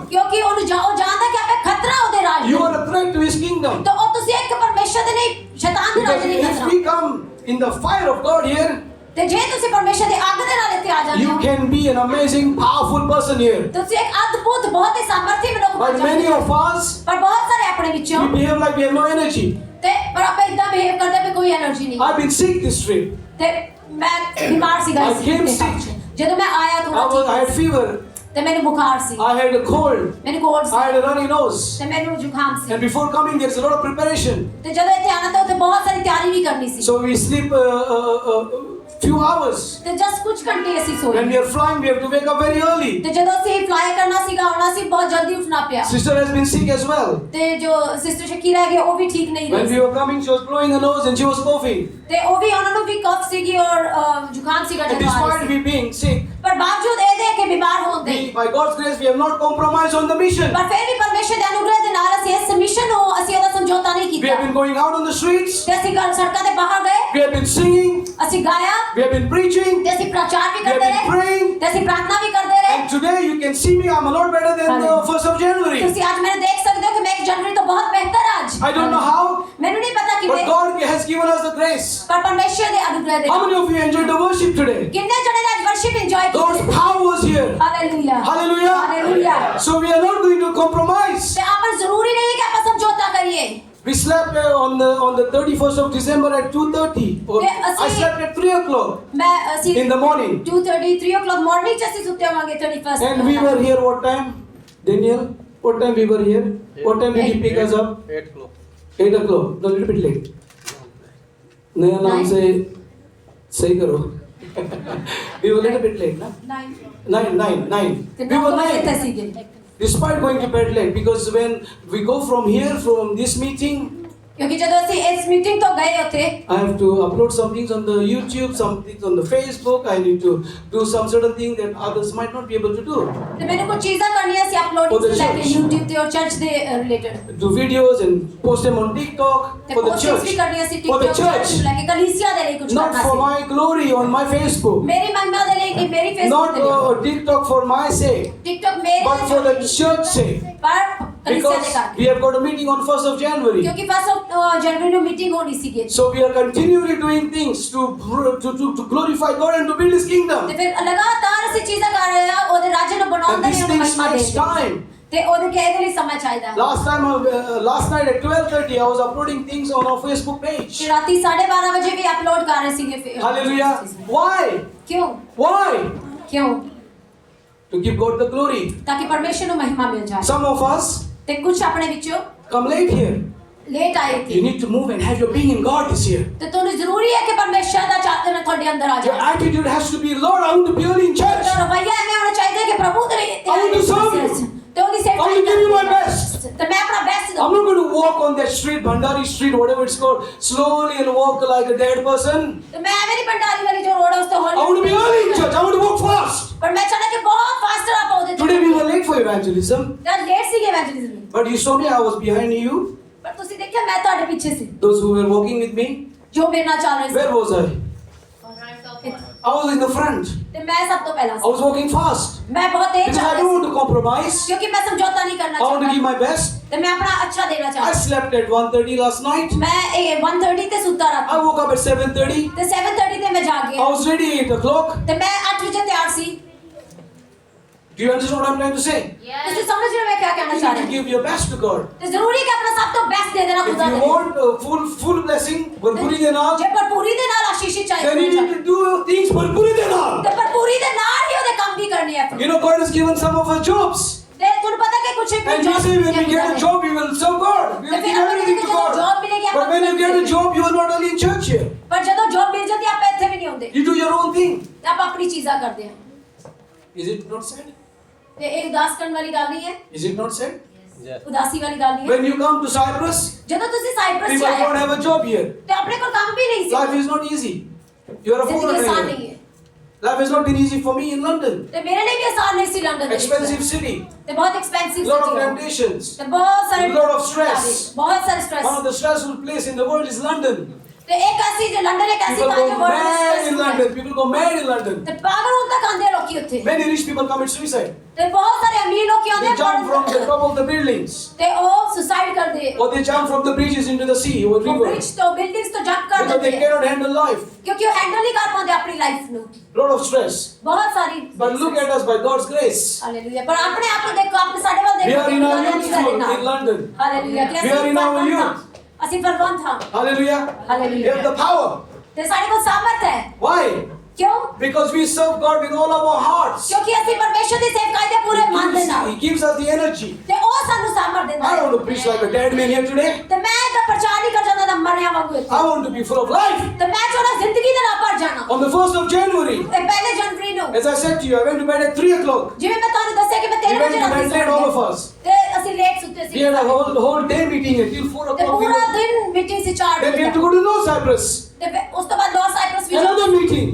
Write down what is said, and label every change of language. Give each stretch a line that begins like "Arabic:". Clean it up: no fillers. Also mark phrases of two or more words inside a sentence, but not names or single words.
Punjabi: ਕਿਉਂਕਿ ਉਹ ਜਾਣਦਾ ਕਿ ਆਪੇ ਖਤਰਾ ਉਹਦੇ ਰਾਜ
English: You
Punjabi: ਨੂੰ
English: are a threat to his kingdom.
Punjabi: ਤਾਂ ਉਹ ਤੁਸੀਂ ਇੱਕ ਪਰਮੇਸ਼ਰ ਦੇ ਨਹੀਂ ਸ਼ੈਤਾਨ ਦੇ ਰਾਜ
English: Because
Punjabi: ਨਹੀਂ
English: if
Punjabi: ਖਤਰਾ
English: we come in the fire of God here,
Punjabi: ਤੇ ਜੇ ਤੁਸੀਂ ਪਰਮੇਸ਼ਰ ਦੀ ਅੱਗ ਦੇ ਨਾਲ ਇੱਥੇ ਆ ਜਾਂਦੇ
English: you
Punjabi: ਹੋ
English: can be an amazing, powerful person here.
Punjabi: ਤੁਸੀਂ ਇੱਕ ਅਦਭੁਤ ਬਹੁਤ ਹੀ ਸਾਮਰਥੀ ਮਨੁੱਖ ਬਣ
English: But many
Punjabi: ਜਾਂਦੇ ਹੋ
English: of us,
Punjabi: ਪਰ ਬਹੁਤ ਸਾਰੇ ਆਪਣੇ ਵਿੱਚੋਂ
English: we behave like we have no energy.
Punjabi: ਤੇ ਪਰ ਆਪਾਂ ਇਦਾਂ ਬਿਹੇਵ ਕਰਦੇ ਵੀ ਕੋਈ એનર્ਜੀ ਨਹੀਂ
English: I've been sick this trip.
Punjabi: ਤੇ ਮੈਂ ਬਿਮਾਰ ਸੀਗਾ
English: I
Punjabi: ਇਸ
English: came
Punjabi: ਤੇ
English: sick.
Punjabi: ਜਦੋਂ ਮੈਂ ਆਇਆ
English: I had fever.
Punjabi: ਤੇ ਮੈਨੂੰ ਬੁਖਾਰ ਸੀ
English: I had a cold.
Punjabi: ਮੈਨੂੰ ਕੋਲਡ
English: I had
Punjabi: ਸੀ
English: a runny nose.
Punjabi: ਤੇ ਮੈਨੂੰ ਜ਼ੁਕਾਮ ਸੀ
English: And before coming, there's a lot of preparation.
Punjabi: ਤੇ ਜਦੋਂ ਇੱਥੇ ਆਣਾ ਤਾਂ ਉੱਥੇ ਬਹੁਤ ਸਾਰੀ ਤਿਆਰੀ ਵੀ ਕਰਨੀ ਸੀ
English: So we sleep few hours.
Punjabi: ਤੇ ਜਸਟ ਕੁਝ ਘੰਟੇ ਅਸੀਂ ਸੋਏ
English: When we are flying, we have to wake up very early.
Punjabi: ਤੇ ਜਦੋਂ ਅਸੀਂ ਫਲਾਈ ਕਰਨਾ ਸੀਗਾ ਆਉਣਾ ਸੀ ਬਹੁਤ ਜਲਦੀ ਉੱਠਣਾ ਪਿਆ
English: Sister has been sick as well.
Punjabi: ਤੇ ਜੋ ਸਿਸਟਰ ਸ਼ਕੀਰਾ ਹੈਗੇ ਉਹ ਵੀ ਠੀਕ ਨਹੀਂ
English: When
Punjabi: ਰਹੀ
English: we were coming, she was blowing her nose and she was coughing.
Punjabi: ਤੇ ਉਹ ਵੀ ਉਹਨਾਂ ਨੂੰ ਵੀ ਕਫ ਸੀਗੀ ਔਰ ਜ਼ੁਕਾਮ ਸੀਗਾ
English: And
Punjabi: ਜਦੋਂ ਆ ਰਹੇ
English: despite
Punjabi: ਸੀ
English: we being sick,
Punjabi: ਪਰ ਬਾਵਜੂਦ ਇਹਦੇ ਕਿ ਬਿਮਾਰ ਹੋਣ ਦੇ
English: by God's grace, we have not compromised on the mission.
Punjabi: ਪਰ ਫਿਰ ਵੀ ਪਰਮੇਸ਼ਰ ਦੇ ਅਨੁਗ੍ਰਹ ਦੇ ਨਾਲ ਅਸੀਂ ਇਸ ਮਿਸ਼ਨ ਨੂੰ ਅਸੀਂ ਉਹਦਾ ਸਮਝੌਤਾ ਨਹੀਂ
English: We have
Punjabi: ਕੀਤਾ
English: been going out on the streets.
Punjabi: ਤੇ ਅਸੀਂ ਸੜਕਾਂ ਤੇ ਬਾਹਰ ਗਏ
English: We have been singing.
Punjabi: ਅਸੀਂ ਗਾਇਆ
English: We have been preaching.
Punjabi: ਤੇ ਅਸੀਂ ਪ੍ਰਚਾਰ ਵੀ
English: We have
Punjabi: ਕਰਦੇ
English: been
Punjabi: ਰਹੇ
English: praying.
Punjabi: ਤੇ ਅਸੀਂ ਪ੍ਰਾਰਥਨਾ ਵੀ ਕਰਦੇ ਰਹੇ
English: And today you can see me. I'm a lot better than the 1st of January.
Punjabi: ਤੁਸੀਂ ਅੱਜ ਮੈਨੂੰ ਦੇਖ ਸਕਦੇ ਹੋ ਕਿ ਮੈਂ 1 ਜਨਵਰੀ ਤੋਂ ਬਹੁਤ ਬਿਹਤਰ ਅੱਜ
English: I don't know how,
Punjabi: ਮੈਨੂੰ ਨਹੀਂ ਪਤਾ
English: but
Punjabi: ਕਿਵੇਂ
English: God has given us the grace.
Punjabi: ਪਰ ਪਰਮੇਸ਼ਰ ਦੇ ਅਨੁਗ੍ਰਹ ਦੇ
English: How many of you enjoyed the worship today?
Punjabi: ਕਿੰਨੇ ਜਣੇ ਨੇ ਅੱਜ
English: worship enjoy God's
Punjabi: ਕੀਤੀ
English: power was here.
Punjabi: ਹਾਲੇਲੂਇਆ
English: Hallelujah.
Punjabi: ਹਾਲੇਲੂਇਆ
English: So we are not going to compromise.
Punjabi: ਤੇ ਆਪਾਂ ਜ਼ਰੂਰੀ ਨਹੀਂ ਕਿ ਆਪਾਂ ਸਮਝੌਤਾ ਕਰੀਏ
English: We slept on the 31st of December at 2:30. Or Yeah, I slept at 3 o'clock
Punjabi: ਮੈਂ ਅਸੀਂ
English: in the morning.
Punjabi: 2:30 3
English: o'clock morning
Punjabi: ਚ ਅਸੀਂ ਸੁੱਤੇ ਹੋਵਾਂਗੇ 31st
English: And we were here what time? Daniel, what time we were here? What time did he pick us up? 8 o'clock. 8 o'clock. No, a little bit late.
Hindi: नया नाम से सही करो.
English: We were a little bit late, na? 9.
Punjabi: ਤੇ
English: We were 9.
Punjabi: ਇੱਥੇ ਸੀਗੇ
English: Despite going to bed late, because when we go from here, from this meeting,
Punjabi: ਕਿਉਂਕਿ ਜਦੋਂ ਅਸੀਂ ਇਸ ਮੀਟਿੰਗ ਤੋਂ ਗਏ ਉੱਥੇ
English: I have to upload some things on the YouTube, some things on the Facebook. I need to do some certain thing that others might not be able to do.
Punjabi: ਤੇ ਮੈਨੂੰ ਕੁਝ ਚੀਜ਼ਾਂ ਕਰਨੀਆਂ ਸੀ
English: For
Punjabi: ਅਪਲੋਡਿੰਗ
English: the
Punjabi: ਤੋਂ ਲੈ ਕੇ
English: church.
Punjabi: YouTube ਤੇ ਔਰ ਚਰਚ ਦੇ ਰਿਲੇਟਡ
English: Do videos and post them on TikTok
Punjabi: ਤੇ
English: for the
Punjabi: ਪੋਸਟਿੰਗਸ
English: church.
Punjabi: ਵੀ ਕਰਨੀਆਂ ਸੀ
English: For the TikTok
Punjabi: ਚਰਚ ਨੂੰ
English: church.
Punjabi: ਲੈ ਕੇ ਕਲੀਸਿਆ ਦੇ ਲਈ ਕੁਝ
English: Not
Punjabi: ਕਰਨਾ
English: for
Punjabi: ਸੀ
English: my glory on my Facebook.
Punjabi: ਮੇਰੀ ਮਹਿਮਾ ਦੇ ਲਈ ਨਹੀਂ ਮੇਰੀ ਫੇਸਬੁੱਕ
English: Not
Punjabi: ਤੇ ਲਈ
English: TikTok for my sake,
Punjabi: TikTok ਮੇਰੇ
English: but for the church sake.
Punjabi: ਪਰ ਕਲੀਸਿਆ ਦੇ
English: Because
Punjabi: ਕਰਕੇ
English: we have got a meeting on 1st of January.
Punjabi: ਕਿਉਂਕਿ 1 ਜਨਵਰੀ ਨੂੰ ਮੀਟਿੰਗ ਹੋਣੀ ਸੀਗੀ
English: So we are continually doing things to glorify God and to build His kingdom.
Punjabi: ਤੇ ਫਿਰ ਲਗਾਤਾਰ ਅਸੀਂ ਚੀਜ਼ਾਂ ਕਰ ਰਹੇ ਆ ਉਹਦੇ ਰਾਜ ਨੂੰ ਬਣਾਉਣ
English: And
Punjabi: ਦੇ
English: these
Punjabi: ਲਈ ਉਹਨੂੰ
English: things
Punjabi: ਮਹਿਮਾ
English: takes
Punjabi: ਦੇ
English: time.
Punjabi: ਤੇ ਉਹਦੇ ਕਿਹਦੇ ਲਈ ਸਮਾਂ ਚਾਹੀਦਾ
English: Last night at 12:30, I was uploading things on our Facebook page.
Punjabi: ਤੇ ਰਾਤੀ 12:30 ਵਜੇ ਵੀ ਅਪਲੋਡ ਕਰ ਰਹੇ ਸੀਗੇ ਫਿਰ
English: Hallelujah. Why?
Punjabi: ਕਿਉਂ
English: Why?
Punjabi: ਕਿਉਂ
English: To give God the glory.
Punjabi: ਤਾਂ ਕਿ ਪਰਮੇਸ਼ਰ ਨੂੰ ਮਹਿਮਾ ਮਿਲ ਜਾਏ
English: Some of us
Punjabi: ਤੇ ਕੁਝ ਆਪਣੇ ਵਿੱਚੋਂ
English: come late here.
Punjabi: ਲੇਟ ਆਏ
English: You
Punjabi: ਥੇ
English: need to move and have your being in God this year.
Punjabi: ਤੇ ਤੁਹਾਨੂੰ ਜ਼ਰੂਰੀ ਹੈ ਕਿ ਪਰਮੇਸ਼ਰ ਦਾ ਚਾਹਤ ਤੁਹਾਡੇ ਅੰਦਰ ਆ
English: Your
Punjabi: ਜਾਏ
English: attitude has to be, Lord, I want to be early in church.
Punjabi: ਤੁਹਾਡਾ ਰਵੱਈਆ ਐਵੇਂ ਹੋਣਾ ਚਾਹੀਦਾ ਕਿ ਪ੍ਰਭੂ ਦੇ
English: I want to serve you.
Punjabi: ਤੇ ਉਹਦੀ
English: I want to give you my best.
Punjabi: ਤੇ ਮੈਂ ਆਪਣਾ ਬੈਸਟ
English: I'm not going to walk on that street, Bhandari Street, whatever it's called, slowly and walk like a dead person.
Punjabi: ਤੇ ਮੈਂ ਐਵੇਂ ਨਹੀਂ ਭੰਡਾਰੀ ਵਾਲੀ ਜੋ ਰੋਡ ਹੈ ਉਸ ਤੇ
English: I want to be early in church. I want to walk fast.
Punjabi: ਪਰ ਮੈਂ ਚਾਹਨਾ ਕਿ ਬਹੁਤ ਫਾਸਟ ਆਪ ਉਹਦੇ
English: Today we were late for evangelism,
Punjabi: ਤਾਂ ਲੇਟ ਸੀਗੇ evangelism
English: but you saw me, I was behind you.
Punjabi: ਪਰ ਤੁਸੀਂ ਦੇਖਿਆ ਮੈਂ ਤੁਹਾਡੇ ਪਿੱਛੇ ਸੀ
English: Those who were walking with me,
Punjabi: ਜੋ ਮੇਰੇ ਨਾਲ ਚੱਲ ਰਹੇ
English: where
Punjabi: ਸੀ
English: was I? I was in the front.
Punjabi: ਤੇ ਮੈਂ ਸਭ ਤੋਂ ਪਹਿਲਾਂ
English: I
Punjabi: ਸੀ
English: was walking fast
Punjabi: ਮੈਂ ਬਹੁਤ ਤੇਜ਼
English: because
Punjabi: ਚੱਲ
English: I
Punjabi: ਰਹੀ
English: don't
Punjabi: ਸੀ
English: want to compromise.
Punjabi: ਕਿਉਂਕਿ ਮੈਂ ਸਮਝੌਤਾ ਨਹੀਂ ਕਰਨਾ
English: I want to give
Punjabi: ਚਾਹੁੰਦਾ
English: my best.
Punjabi: ਤੇ ਮੈਂ ਆਪਣਾ ਅੱਛਾ ਦੇਣਾ
English: I
Punjabi: ਚਾਹੁੰਦਾ
English: slept at 1:30 last night.
Punjabi: ਮੈਂ 1:30 ਤੇ ਸੁੱਤਾ
English: I
Punjabi: ਰਾਤੀ
English: woke up at 7:30.
Punjabi: ਤੇ 7:30 ਤੇ ਮੈਂ ਜਾਗ
English: I
Punjabi: ਗਿਆ
English: was ready 8 o'clock.
Punjabi: ਤੇ ਮੈਂ 8 ਵਜੇ ਤਿਆਰ ਸੀ
English: Do you understand what I'm trying to say?
Punjabi: ਤੁਸੀਂ ਸਮਝ ਰਹੇ ਹੋ ਮੈਂ ਕੀ ਕਹਿਣਾ
English: You
Punjabi: ਚਾਹ
English: need to
Punjabi: ਰਹੀ
English: give your best to God.
Punjabi: ਤੇ ਜ਼ਰੂਰੀ ਕਿ ਆਪਣਾ ਸਭ ਤੋਂ ਬੈਸਟ ਦੇ ਦੇਣਾ
English: If
Punjabi: ਖੁਦਾ
English: you
Punjabi: ਦੇ
English: want full blessing,
Punjabi: ਭਰਪੂਰੀ ਦੇ ਨਾਲ, ਜੇ ਭਰਪੂਰੀ ਦੇ ਨਾਲ ਆਸ਼ੀਸ਼ਿਤ
English: then you
Punjabi: ਚਾਹੀਦਾ
English: need to do things
Punjabi: ਭਰਪੂਰੀ ਦੇ ਨਾਲ. ਤੇ ਭਰਪੂਰੀ ਦੇ ਨਾਲ ਹੀ ਉਹਦੇ ਕੰਮ ਵੀ ਕਰਨੇ ਆ
English: You know, God has given some of us jobs.
Punjabi: ਤੇ ਤੁਹਾਨੂੰ ਪਤਾ ਕਿ ਕੁਝ
English: And you say when we get a job, we will serve God. We will give everything to God. But when you get a job, you are not only in church here.
Punjabi: ਪਰ ਜਦੋਂ ਜੌਬ ਮਿਲ ਜਾਂਦੀ ਆਪਾਂ ਇੱਥੇ ਵੀ ਨਹੀਂ ਹੁੰਦੇ
English: You do your own thing.
Punjabi: ਤੇ ਆਪਾਂ ਆਪਣੀ ਚੀਜ਼ਾਂ ਕਰਦੇ ਹਾਂ
English: Is it not sad?
Punjabi: ਤੇ ਇਹ ਉਦਾਸ ਕਰਨ ਵਾਲੀ ਗੱਲ ਨਹੀਂ ਹੈ
English: Is it not sad?
Punjabi: ਉਦਾਸੀ ਵਾਲੀ ਗੱਲ ਨਹੀਂ ਹੈ
English: When you come to Cyprus,
Punjabi: ਜਦੋਂ ਤੁਸੀਂ ਸਾਈਪ੍ਰਸ
English: people
Punjabi: ਚ
English: don't
Punjabi: ਆਏ
English: have a job here.
Punjabi: ਤੇ ਆਪਣੇ ਕੋਲ ਕੰਮ ਵੀ ਨਹੀਂ ਸੀ
English: Life is not easy. You are a
Punjabi: ਜ਼ਿੰਦਗੀ ਆਸਾਨ
English: foreigner
Punjabi: ਨਹੀਂ
English: here.
Punjabi: ਹੈ
English: Life has not been easy for me in London.
Punjabi: ਤੇ ਮੇਰੇ ਲਈ ਵੀ ਆਸਾਨ ਨਹੀਂ ਸੀ ਲੰਡਨ ਦੇ ਵਿੱਚ
English: Expensive city.
Punjabi: ਤੇ ਬਹੁਤ ਐਕਸਪੈਂਸਿਵ
English: Lot of
Punjabi: ਸੀ
English: temptations.
Punjabi: ਤੇ ਬਹੁਤ ਸਾਰੇ
English: Lot of stress.
Punjabi: ਬਹੁਤ ਸਾਰੇ
English: One
Punjabi: ਸਟ੍ਰੈਸ
English: of the stressful place in the world is London.
Punjabi: ਤੇ ਇੱਕ ਐਸੀ ਜੋ ਲੰਡਨ ਇੱਕ ਐਸੀ
English: People
Punjabi: ਥਾਂ ਜੋ
English: go
Punjabi: ਬਹੁਤ
English: mad in
Punjabi: stressful ਹੈ
English: London. People go mad in London.
Punjabi: ਤੇ ਪਾਗਲ ਹੋਣ ਤੱਕ ਆਉਂਦੇ ਆ ਲੋਕੀ ਉੱਥੇ
English: Many rich people commit suicide.
Punjabi: ਤੇ ਬਹੁਤ ਸਾਰੇ ਅਮੀਰ ਲੋਕੀ ਆਉਂਦੇ
English: They jump from the top of the buildings.
Punjabi: ਤੇ ਉਹ ਸੁਸਾਈਡ ਕਰਦੇ
English: Or they jump from the bridges into the sea or
Punjabi: ਉਹ
English: river.
Punjabi: ਬ੍ਰਿਜ ਤੋਂ ਬਿਲਡਿੰਗਸ ਤੋਂ ਜੰਪ ਕਰ
English: Because they
Punjabi: ਦਿੰਦੇ ਆ
English: cannot handle life.
Punjabi: ਕਿਉਂਕਿ ਉਹ ਹੈਂਡਲ ਨਹੀਂ ਕਰ ਪਾਉਂਦੇ ਆਪਣੀ ਲਾਈਫ ਨੂੰ
English: Lot of stress.
Punjabi: ਬਹੁਤ ਸਾਰੀ
English: But look at us by God's grace.
Punjabi: ਹਾਲੇਲੂਇਆ ਪਰ ਆਪਣੇ ਆਪ ਨੂੰ ਦੇਖੋ ਆਪਣੇ ਸਾਡੇ ਵੱਲ
English: We
Punjabi: ਦੇਖੋ
English: are in our youth school in London.
Punjabi: ਹਾਲੇਲੂਇਆ
English: We are in our youth.
Punjabi: ਅਸੀਂ ਫਰਵੰਤ ਹਾਂ
English: Hallelujah. Hallelujah. We have the power.
Punjabi: ਤੇ ਸਾਡੇ ਕੋਲ ਸਾਮਰਥ ਹੈ
English: Why?
Punjabi: ਕਿਉਂ
English: Because we serve God with all of our hearts.
Punjabi: ਕਿਉਂਕਿ ਅਸੀਂ ਪਰਮੇਸ਼ਰ ਦੀ ਸੇਵਕਾਈ ਦੇ ਪੂਰੇ ਮਨ ਦੇ ਨਾਲ
English: He gives us the energy.
Punjabi: ਤੇ ਉਹ ਸਾਨੂੰ ਸਾਮਰਥ ਦਿੰਦਾ
English: I don't want to preach like a dead man here today.
Punjabi: ਤੇ ਮੈਂ ਤਾਂ ਪ੍ਰਚਾਰ ਨਹੀਂ ਕਰ ਜਾਂਦਾ ਤਾਂ ਮਰਿਆ ਵਾਂਗੂ ਇੱਥੇ।
English: I want to be full of life.
Punjabi: ਤੇ ਮੈਂ ਚਾਹੁੰਦਾ ਜ਼ਿੰਦਗੀ ਦੇ ਨਾਲ ਭਰ ਜਾਣਾ
English: On the 1st of January,
Punjabi: ਤੇ ਪਹਿਲੇ ਜਨਵਰੀ ਨੂੰ
English: as I said to you, I went to bed at 3 o'clock.
Punjabi: ਜਿਵੇਂ ਮੈਂ ਤੁਹਾਨੂੰ ਦੱਸਿਆ ਕਿ ਮੈਂ
English: We 3 went
Punjabi: ਵਜੇ
English: to
Punjabi: ਰਾਤੀ
English: bed late, all of
Punjabi: ਸੌਂ
English: us.
Punjabi: ਤੇ ਅਸੀਂ ਲੇਟ ਸੁੱਤੇ
English: We
Punjabi: ਸੀ
English: had a whole day meeting until 4
Punjabi: ਤੇ
English: o'clock.
Punjabi: ਪੂਰਾ ਦਿਨ ਮੀਟਿੰਗ ਸੀ 4
English: Then we
Punjabi: ਵਜੇ
English: had to go to North Cyprus.
Punjabi: ਤੇ ਫਿਰ ਉਸ ਤੋਂ ਬਾਅਦ ਨੌਰਥ ਸਾਈਪ੍ਰਸ ਵਿੱਚ
English: Another meeting.